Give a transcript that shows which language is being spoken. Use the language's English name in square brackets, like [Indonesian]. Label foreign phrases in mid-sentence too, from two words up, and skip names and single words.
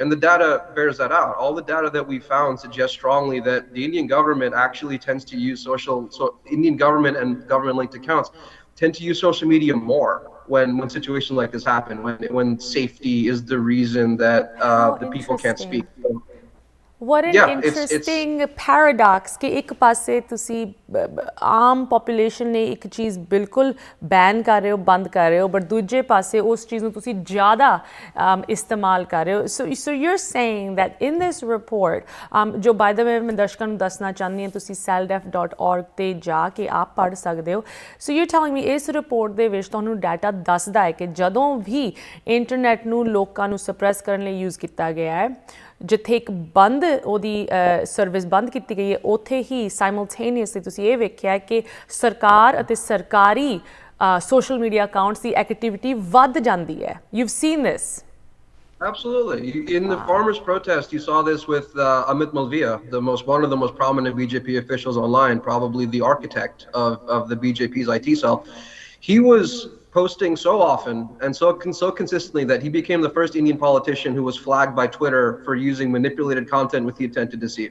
[English] And the data bears that out. All the data that we found suggests strongly that the Indian government actually tends to use Indian government and government-linked accounts tend to use social media more when situations like this happen, when safety is the reason that the people can't speak. So, What an yeah, interesting paradox [Punjabi] ਕਿ ਇੱਕ ਪਾਸੇ ਤੁਸੀ ਆਮ ਪੌਪੁਲੇਸ਼ਨ ਨੇ ਇੱਕ ਚੀਜ਼ ਬਿਲਕੁਲ ਬੈਨ ਕਰ ਰਹੇ ਹੋ ਬੰਦ ਕਰ ਰਹੇ ਹੋ ਬਟ ਦੂਜੇ ਪਾਸੇ ਉਸ ਚੀਜ਼ ਨੂੰ ਤੁਸੀਂ ਜ਼ਿਆਦਾ ਇਸਤੇਮਾਲ ਕਰ ਰਹੇ ਹੋ [English] so you're saying that in this report [Punjabi] ਜੋ [English] by the way [Punjabi] ਮੈਂ ਦਰਸ਼ਕਾਂ ਨੂੰ ਦੱਸਣਾ ਚਾਹੁੰਦੀ ਹਾਂ ਤੁਸੀਂ saldef.org ਤੇ ਜਾ ਕੇ ਆਪ ਪੜ੍ਹ ਸਕਦੇ ਹੋ [English] so you're telling me [Punjabi] ਇਸ ਰਿਪੋਰਟ ਦੇ ਵਿੱਚ ਤੁਹਾਨੂੰ ਡਾਟਾ ਦੱਸਦਾ ਹੈ ਕਿ ਜਦੋਂ ਵੀ ਇੰਟਰਨੈਟ ਨੂੰ ਲੋਕਾਂ ਨੂੰ ਸਪਰੈਸ ਕਰਨ ਲਈ ਯੂਜ਼ ਕੀਤਾ ਗਿਆ ਹੈ ਜਿੱਥੇ ਇੱਕ ਬੰਦ ਉਹਦੀ ਸਰਵਿਸ ਬੰਦ ਕੀਤੀ ਗਈ ਹੈ ਉੱਥੇ ਹੀ ਸਾਈਮਲਟੇਨੀਅਸਲੀ ਤੁਸੀਂ ਇਹ ਵੇਖਿਆ ਕਿ ਸਰਕਾਰ ਅਤੇ ਸਰਕਾਰੀ [English] social media accounts [Punjabi] ਦੀ ਐਕਟੀਵਿਟੀ ਵੱਧ ਜਾਂਦੀ ਹੈ [English] you've seen this Absolutely. In the farmers' protest, you saw this with Amit Malviya, one of the most prominent BJP officials online, probably the architect of the BJP's IT cell. He was posting so often and so consistently that he became the first Indian politician who was flagged by Twitter for using manipulated content with the intent to deceive.